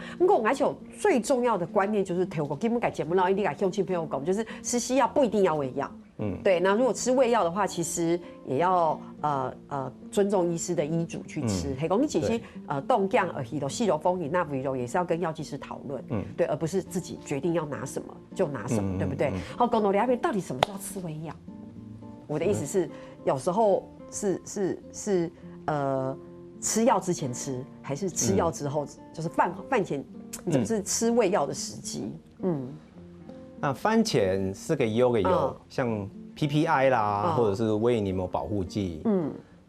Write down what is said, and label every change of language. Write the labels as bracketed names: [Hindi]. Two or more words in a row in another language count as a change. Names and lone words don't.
[Chinese] 不過而且最重要的觀念就是，透過基本改節目，然後你給鄉親朋友講，就是吃西藥不一定要胃藥。對。那如果吃胃藥的話，其實也要尊重醫師的醫囑去吃。譬如講你其實凍降細柔風飲那胃藥也是要跟藥劑師討論，對，而不是自己決定要拿什麼就拿什麼，對不對？好，講到兩邊到底什麼叫吃胃藥？我的意思是，有時候是吃藥之前吃，還是吃藥之後，就是飯前，你怎麼是吃胃藥的時機？那飯前是給油，像 PPI 啦，或者是胃黏膜保護劑。